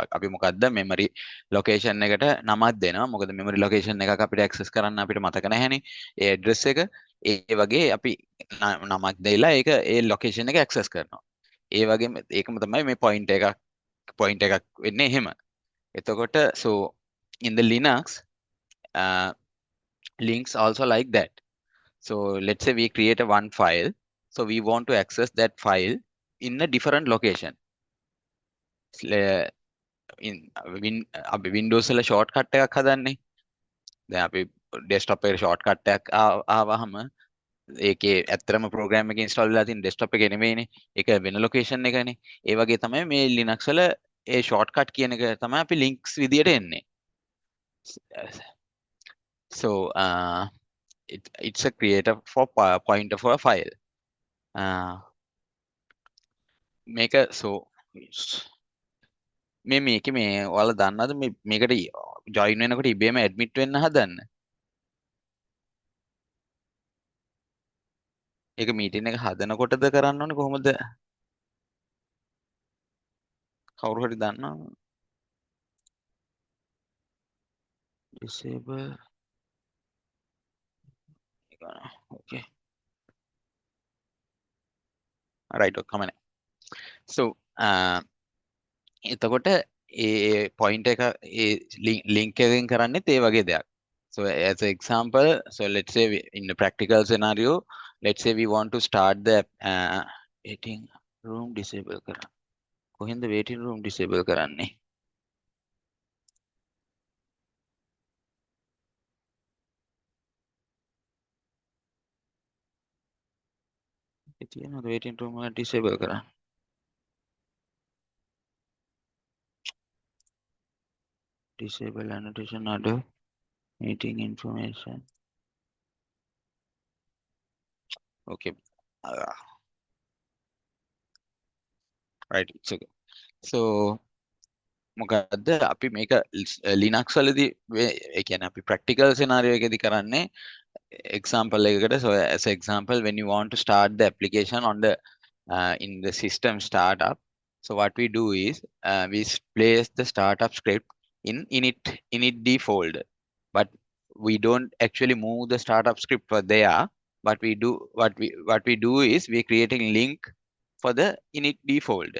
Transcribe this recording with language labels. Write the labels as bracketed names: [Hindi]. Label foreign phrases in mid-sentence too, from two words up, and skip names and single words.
[Sinhala] අපි මොකද්ද [English] memory location [Sinhala] එකට නමක් දෙනවා. මොකද [English] memory location [Sinhala] එකක් අපිට access කරන්න අපිට මතක නැහැනේ. ඒ address එක ඒ වගේ අපි නමක් දෙලා ඒක ඒ location එක access කරනවා. ඒ වගේම ඒකම තමයි මේ point එකක් වෙන්නේ එහෙම. එතකොට [English] so in the Linux links also like that. So let's say we create a one file. So we want to access that file in a different location. [Sinhala] In අපි Windows වල shortcut එකක් හදන්නේ. දැන් අපි desktop එකේ shortcut එකක් ආවහම ඒකේ ඇත්තටම program එක install වෙලා තියෙන desktop එකේ නෙමෙයිනේ. ඒක වෙන location එකනේ. ඒ වගේ තමයි මේ Linux වල ඒ shortcut කියන එක තමයි අපි links විදියට එන්නේ. [English] So it's a creator for pointer for a file. [Sinhala] මේක so මේකේ මේ ඔයාලා දන්නවද මේකට join වෙනකොට ඉබේම admit වෙන්න හදන්න. ඒක meeting එක හදනකොටද කරන්න ඕනේ කොහොමද? කවුරු හරි දන්නවද? [English] disable okay right come on. [Sinhala] So එතකොට ඒ point එක ඒ link එකෙන් කරන්නේත් ඒ වගේ දෙයක්. [English] So as an example, so let's say in a practical scenario, let's say we want to start the waiting room disable කරන්න. [Sinhala] කොහෙන්ද [English] waiting room [Sinhala] disable කරන්නේ? තියෙනවද [English] waiting room [Sinhala] එක disable කරන්න? [English] Disable annotation order meeting information. Okay. Right. It's okay. [Sinhala] So මොකද්ද අපි මේක Linux වලදී ඒ කියන්නේ අපි [English] practical scenario [Sinhala] එකේදී කරන්නේ example එකකට. [English] So as an example, when you want to start the application on the in the system startup, so what we do is we place the startup script in initd folder, but we don't actually move the startup script for there. But we do what we do is we're creating link for the initd folder.